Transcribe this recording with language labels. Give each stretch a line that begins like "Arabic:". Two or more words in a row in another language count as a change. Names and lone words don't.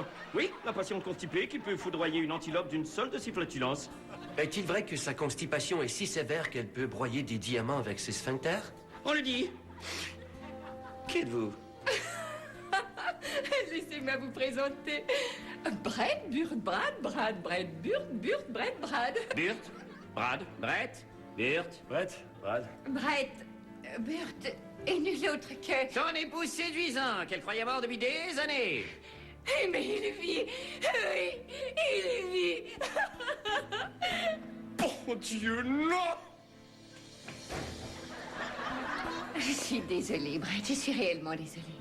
French: Oui, la patiente constipée qui peut foudroyer une antilope d'une seule de ses flatulences. Est-il vrai que sa constipation est si sévère qu'elle peut broyer des diamants avec ses sphincters? On le dit. Qui êtes-vous? Laissez-moi vous présenter. Brett, Burt, Brad, Brad, Brett, Burt, Burt, Brett, Brad. Burt, Brad, Brett, Burt. Brett, Brad. Brett, Burt est nul autre que... Son époux séduisant qu'elle croyait mort depuis des années. Mais il vit, oui, il vit. Oh Dieu, non! Je suis désolée, Brett, je suis réellement désolée.